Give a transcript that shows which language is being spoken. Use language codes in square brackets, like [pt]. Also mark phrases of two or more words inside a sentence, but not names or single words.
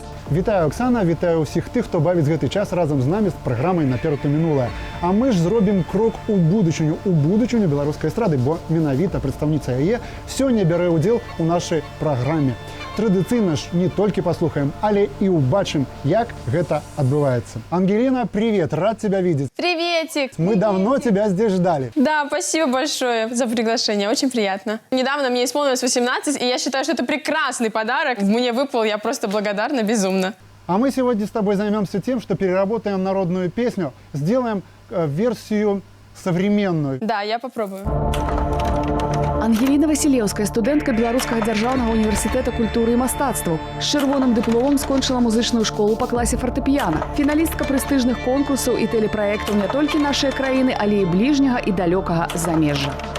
[be] Вітаю, Оксана, вітаю ўсіх тых, хто бавіць гэты час разам з намі з праграмай «Наперад у мінулае». А мы ж зробім крок у будучыню беларускай эстрады, бо менавіта прадстаўніца яе сёння бярэ ўдзел у нашай праграме. Традыцыйна ж не толькі паслухаем, але і ўбачым, як гэта адбываецца. [ru] Ангелина, привет, рад тебя видеть. Приветик! Мы давно тебя здесь ждали. Да, спасибо большое за приглашение, очень приятно. Недавно мне исполнилось 18, и я считаю, что это прекрасный подарок. Мне выпал, я просто благодарна безумно. А мы сегодня с тобой займемся тем, что переработаем народную песню, сделаем версию современную. Да, я попробую. [be] Ангеліна Васілеўская, студэнтка Беларускага дзяржаўнага універсітэта культуры і мастацтваў. З чырвоным дыпломам скончыла музычную школу па класе фартэпіяна. Фіналістка прэстыжных конкурсаў і тэлепраектаў не толькі нашай краіны, але і бліжняга і далёкага замежжа.